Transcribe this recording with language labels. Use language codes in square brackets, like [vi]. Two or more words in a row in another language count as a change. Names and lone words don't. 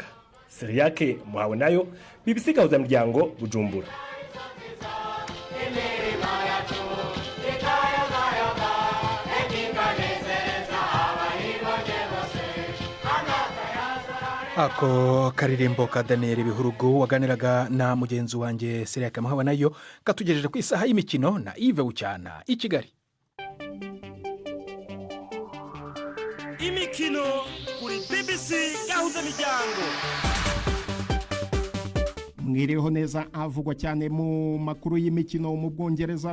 [rw] Siriake Muhawe nayo, BBC Gahuza Miryango, Bujumbura. Ako karirimbo ka Daniel Bihurugu waganiraga na mugenzi wanjye Siriake Muhawe nayo katugejeje ku isaha y'imikino na Yves Bucyana i Kigali. Imikino kuri BBC Gahuza Miryango. Mwiriho neza avugwa cyane mu makuru y'imikino mu Bwongereza.